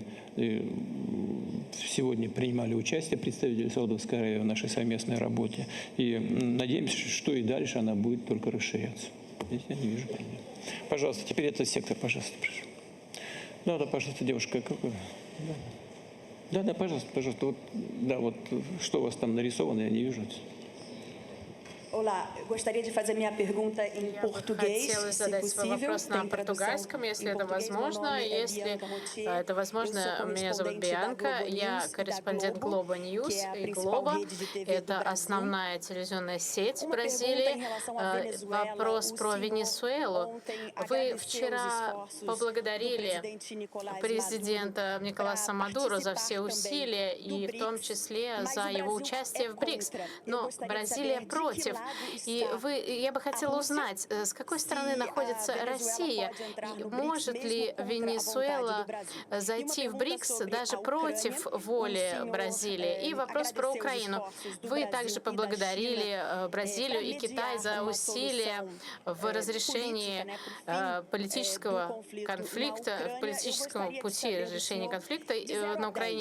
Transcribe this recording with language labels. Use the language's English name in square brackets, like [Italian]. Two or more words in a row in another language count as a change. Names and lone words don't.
[Russian] И сегодня принимали участие представители Саудовской Аравии в нашей совместной работе. И надеемся, что и дальше она будет только расширяться. Здесь я не вижу проблем. Пожалуйста, теперь этот сектор, пожалуйста, прошу. Да, пожалуйста, девушка. Да, пожалуйста, пожалуйста. Вот, да, вот что у вас там нарисовано, я не вижу. [Portuguese] Olá, gostaria de fazer minha pergunta em português, [Russian] Хотела [Portuguese] se [Russian] задать свой [Portuguese] possível. [Russian] вопрос на [Portuguese] Tem tradução [Russian] португальском, если [Portuguese] em [Russian] это [Portuguese] português. Meu [Russian] возможно. [Portuguese] nome é [Russian] Если [Portuguese] Bianca Motier. [Russian] это возможно, [Portuguese] Eu sou [Russian] меня зовут [Portuguese] correspondente da [Russian] Бианка, [Portuguese] Globo [Russian] я [Portuguese] News, [Russian] корреспондент [Portuguese] da Globo [Russian] Globo, News [Portuguese] que é a [Russian] и [Portuguese] principal [Russian] Globo. [Portuguese] rede de TV do [Russian] Это [Portuguese] Brasil. [Russian] основная телевизионная сеть [Portuguese] Uma [Russian] Бразилии. [Portuguese] pergunta em relação à Venezuela. [Russian] Вопрос [Portuguese] O [Russian] про [Portuguese] senhor [Russian] Венесуэлу. [Portuguese] ontem [Russian] Вы [Portuguese] agradeceu os [Russian] вчера [Portuguese] esforços do [Russian] поблагодарили [Portuguese] presidente Nicolás [Russian] президента Николаса Мадуро за все [Portuguese] participar [Russian] усилия, [Portuguese] também [Russian] и [Portuguese] do [Russian] в том [Portuguese] BRICS, [Russian] числе [Portuguese] mas [Russian] за [Portuguese] o [Russian] его [Portuguese] Brasil [Russian] участие [Portuguese] é [Russian] в БРИКС. [Portuguese] contra. Eu [Russian] Но [Portuguese] gostaria de [Russian] Бразилия [Portuguese] saber de que [Russian] против. [Portuguese] lado [Russian] И [Portuguese] está [Russian] я бы хотела узнать, с какой стороны находится Россия, и может ли Венесуэла зайти в БРИКС даже против воли Бразилии. И вопрос про Украину. Вы также поблагодарили Бразилию и Китай за усилия в разрешении политического конфликта, в политическом пути разрешения конфликта на Украине.